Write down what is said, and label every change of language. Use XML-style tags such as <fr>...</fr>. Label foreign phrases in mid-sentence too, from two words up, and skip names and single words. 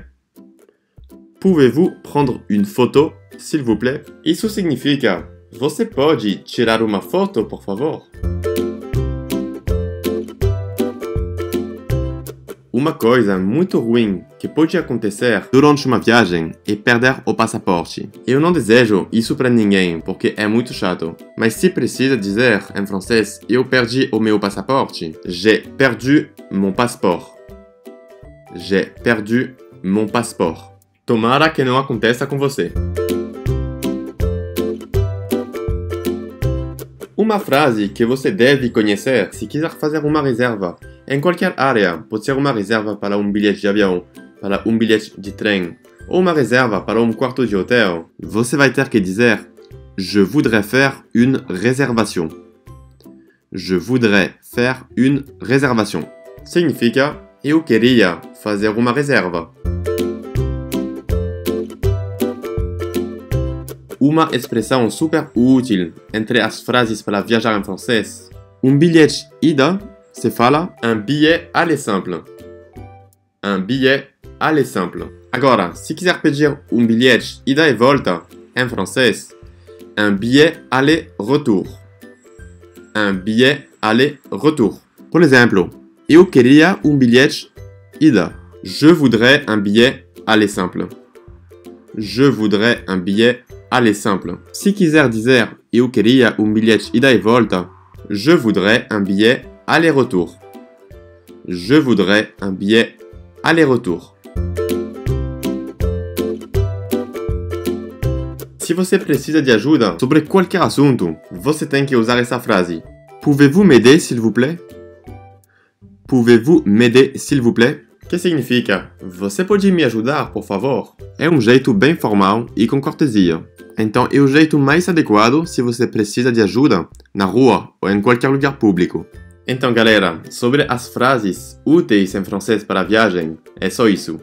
<fr>Pouvez-vous prendre une photo, s'il vous plaît?</fr> <pt>Isso significa você pode tirar uma foto, por favor? Uma coisa muito ruim que pode acontecer durante uma viagem é perder o passaporte. Eu não desejo isso para ninguém, porque é muito chato. Mas se precisa dizer em francês eu perdi o meu passaporte,</pt> <fr>j'ai perdu mon passeport. J'ai perdu mon passeport.</fr> <pt>Tomara que não aconteça com você. Uma frase que você deve conhecer se quiser fazer uma reserva em qualquer área, pode ser uma reserva para um bilhete de avião, para um bilhete de trem, ou uma reserva para um quarto de hotel, você vai ter que dizer</pt> <fr>je voudrais faire une réservation. Je voudrais faire une réservation.</fr> <pt>Significa eu queria fazer uma reserva. Uma expressão super útil entre as frases para viajar em francês. Um bilhete ida se fala</pt> <fr>un billet aller simple.</fr> <pt>Un billet aller simple. Agora, se quiser pedir um bilhete ida e volta em francês, un billet aller-retour. Un billet aller-retour. Por exemplo, eu queria um bilhete ida.</pt> <fr>Je voudrais un billet aller simple. Je voudrais un billet aller simple.</fr> <pt>Se quiser dizer eu queria um bilhete ida e volta,</pt> <fr>je voudrais un billet aller-retour. Je voudrais un billet aller-retour.</fr> <pt>Se você precisa de ajuda sobre qualquer assunto, você tem que usar essa frase.</pt> <fr>Pouvez-vous m'aider, s'il vous plaît? Pouvez-vous m'aider, s'il vous plaît?</fr> <pt>Que significa, você pode me ajudar, por favor? É um jeito bem formal e com cortesia. Então é o jeito mais adequado se você precisa de ajuda na rua ou em qualquer lugar público. Então, galera, sobre as frases úteis em francês para a viagem, é só isso.</pt>